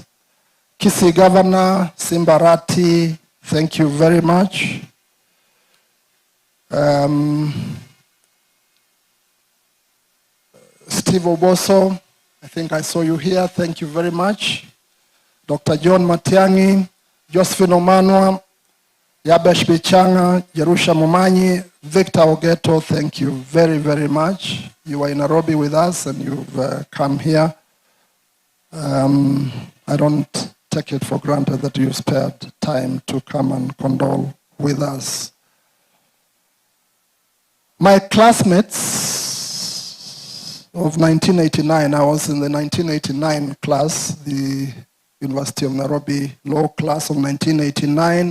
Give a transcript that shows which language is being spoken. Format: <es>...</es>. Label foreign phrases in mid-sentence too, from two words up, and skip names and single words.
<en>Kisii Governor Simbarati, thank you very much. Steve Oboso, I think I saw you here. Thank you very much. Dr. John Matiang'i, Josephine Omanwa, Yabesh Bichanga, Jerusha Mumanyi, Victor Ogeto, thank you very, very much. You were in Nairobi with us and you've come here. I don't take it for granted that you spared time to come and condole with us. My classmates of 1989, I was in the 1989 class, the University of Nairobi Law class of 1989.</en>